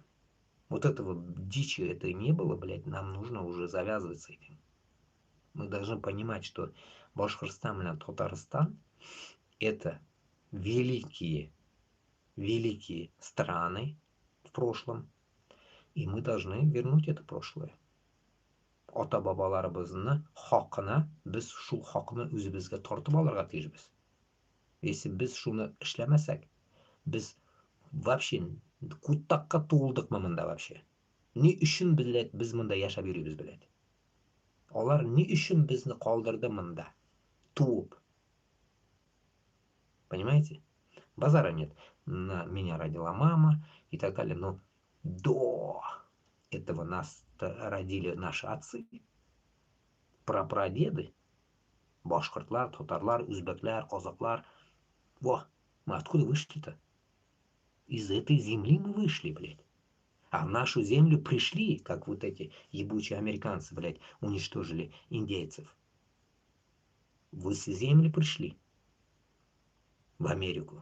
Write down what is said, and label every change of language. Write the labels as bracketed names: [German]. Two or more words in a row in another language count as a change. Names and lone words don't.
[Russian] Вот этого дичи это не было, блядь, нам нужно уже завязывать с этим. Мы должны понимать, что Башкортостан и Татарстан это великие страны в прошлом, и мы должны вернуть это прошлое. [Tatar] Ата-бабаларыбызны хакына без шул хакны үзебезгә тартып алырга тиешбез. Если без шуны эшләмәсәк, без вообще кутакка тулдыкмы монда вообще. Ни өчен без монда яшәп йөрибез, блядь. [Kazakh] Олар не үшін бізді қалдырды мында? [Tatar] Туып. [Russian] Понимаете? Базара нет. Меня родила мама и так далее. Но до этого нас родили наши отцы, прапрадеды, [Tatar] башкортлар, татарлар, узбеклар, казаклар. [Russian] Во, мы откуда вышли-то? Из этой земли мы вышли, блядь. А в нашу землю пришли, как вот эти ебучие американцы, блядь, уничтожили индейцев. Вы с земли пришли в Америку.